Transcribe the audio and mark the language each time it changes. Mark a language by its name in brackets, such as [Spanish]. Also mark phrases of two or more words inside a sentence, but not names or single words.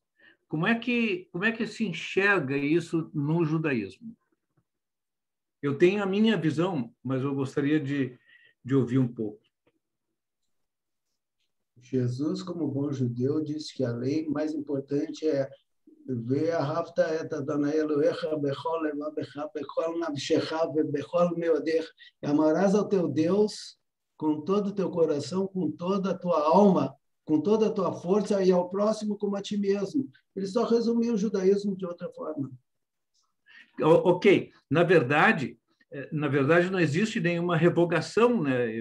[Portuguese] Como é que se enxerga isso no judaísmo? Eu tenho a minha visão, mas eu gostaria de ouvir um pouco. Jesus, como bom judeu, disse que a lei mais importante é [Hebrew] "ואהבת את אדני אלהיך בכל לבבך בכל נפשך ובכל מאדך". [Portuguese] Amarás ao teu Deus com todo o teu coração, com toda a tua alma, com toda a tua força, e ao próximo como a ti mesmo. Ele só resumiu o judaísmo de outra forma. Ok, na verdade não existe nenhuma revogação, né?